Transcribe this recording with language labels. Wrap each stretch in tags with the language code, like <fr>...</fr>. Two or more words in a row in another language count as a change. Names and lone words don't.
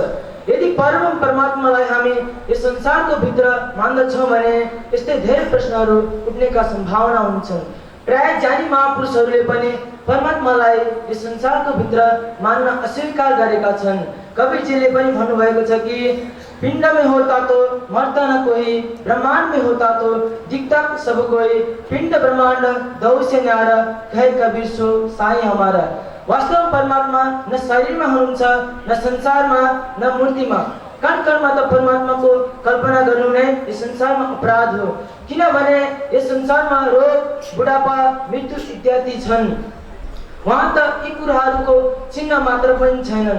<ne>यदि परम परमात्मालाई हामी यस संसारको भित्र मान्दछौं भने यस्तै धेरै प्रश्नहरू उठ्नेका सम्भावना हुन्छन्। प्राय ज्ञानी महापुरुषहरूले पनि परमात्मालाई यस संसारको भित्र मान्न अस्वीकार गरेका छन्। कबीरजीले पनि भन्नुभएको छ कि</ne> <hi>पिंड में होता तो मरता न कोई, ब्रह्मांड में होता तो दिखता सब कोई, पिंड ब्रह्मांड दौ से न्यारा, कहे कबीर सो साई हमारा।</hi> <ne>वास्तव परमात्मा न शरीरमा हुनुहुन्छ, न संसारमा, न मूर्तिमा। कण कणमा त परमात्माको कल्पना गर्नु नै यस संसारमा अपराध हो, किनभने यस संसारमा रोग, बुढापा, मृत्यु इत्यादि छन्। वहाँ त यी कुराहरूको चिन्ह मात्र पनि छैनन्।</ne>